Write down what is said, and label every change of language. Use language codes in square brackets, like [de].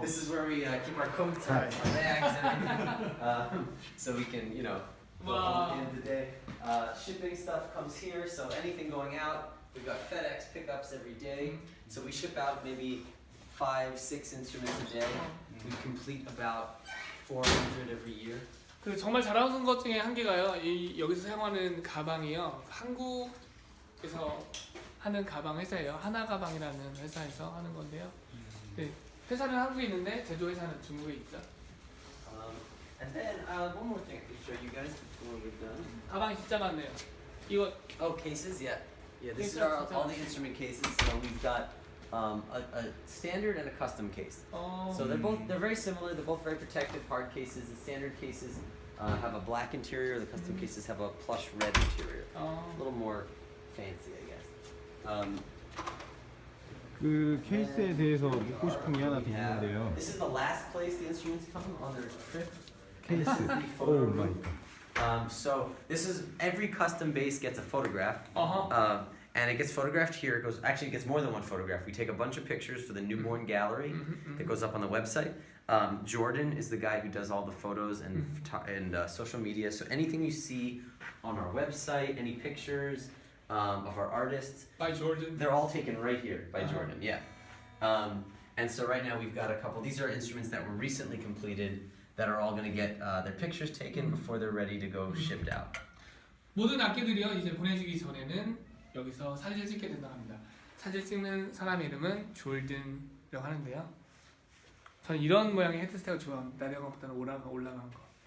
[en] this is where we keep our coats, our bags, everything, so we can, go home at the end of the day. Shipping stuff comes here, so anything going out, we've got FedEx pickups every day. So we ship out maybe 5-6 instruments a day. We complete about 400 every year. [ko] 그 정말 잘하는 것 중에 한 개가요. 여기서 사용하는 가방이요. 한국에서 하는 가방 회사예요. 하나 가방이라는 회사에서 하는 건데요. 네, 회사는 한국에 있는데 제조 회사는 중국에 있죠. [en] And then one more thing I can show you guys before we're done. [ko] 가방이 진짜 많네요. 이거 [en] Cases, yeah. This is all the instrument cases. So we've got a standard and a custom case. So they're very similar. They're both very protective, hard cases. The standard cases have a black interior. The custom cases have a plush red interior. A little more fancy, I guess. [ko] 그 케이스에 대해서 묻고 싶은 게 하나 더 있는데요. [en] This is the last place the instruments come on their trip. [ko] 케이스. 오 마이 갓. [en] So this is every custom bass gets a photograph. And it gets photographed here. It gets more than one photograph. We take a bunch of pictures for the newborn gallery that goes up on the website. Jordan is the guy who does all the photos and social media. So anything you see on our website, any pictures of our artists, by Jordan. they're all taken right here by Jordan. Yeah. And so right now we've got a couple. These are instruments that were recently completed that are all going to get their pictures taken before they're ready to go shipped out. [ko] 모든 악기들이요 이제 보내주기 전에는 여기서 사진을 찍게 된다고 합니다. 사진 찍는 사람의 이름은 졸든이라고 하는데요. 저는 이런 모양의 헤드셋을 좋아합니다. 내려간 것보다는 올라간 거.